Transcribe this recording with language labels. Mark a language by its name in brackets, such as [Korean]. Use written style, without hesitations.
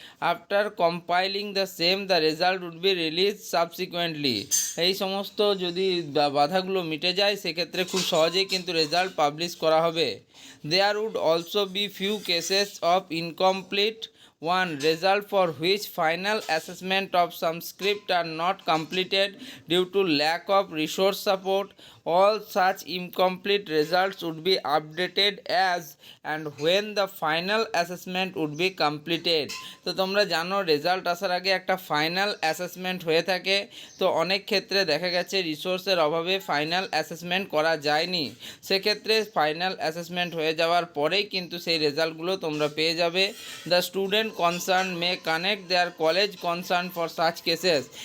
[English] After compiling the same the result would be release subsequently. [Bangla] এই সমস্ত যদি বাধাগুলো মিটে যায় সেক্ষেত্রে খুব সহজেই কিন্তু রেজাল্ট পাবলিশ করা হবে। [English] There would also be few cases of incomplete one result for which final assessment of some script are not completed due to lack of resource support. All such incomplete results would be updated as and when the final assessment would be completed. [Bangla] তো তোমরা জানো result আসার আগে একটা final assessment হয়ে থাকে। তো অনেক ক্ষেত্রে দেখা গেছে রিসোর্সের অভাবে ফাইনাল অ্যাসেসমেন্ট করা যায়নি, সেক্ষেত্রে ফাইনাল অ্যাসেসমেন্ট হয়ে যাওয়ার পরেই কিন্তু সেই রেজাল্টগুলো তোমরা পেয়ে যাবে। [English] The student concern may connect their college concern for such cases.